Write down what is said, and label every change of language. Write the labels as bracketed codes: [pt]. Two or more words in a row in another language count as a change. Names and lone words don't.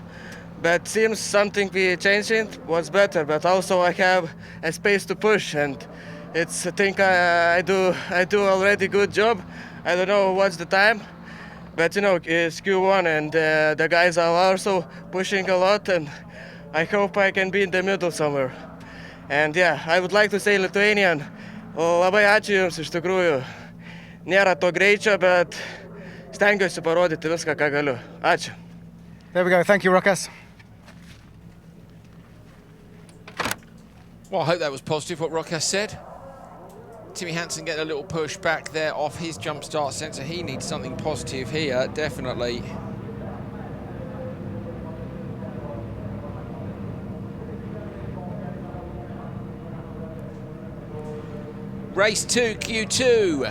[en] But seems something we changed it was better, but also I have a space to push, and it's, I think I do already good job. I don't know what's the time, but you know, it's Q1 and the guys are also pushing a lot, and I hope I can be in the middle somewhere. And yeah, I would like to say Lithuanian, [lt] labai ačiū Jums iš tikrųjų. Nėra to greičio, bet stengiuosi parodyti viską, ką galiu. Ačiū. [en] There we go, thank you, Rokas. Well, I hope that was positive, what Rokas said. Timmy Hansen getting a little push back there off his jump start sensor. He needs something positive here, definitely. Race 2, Q2.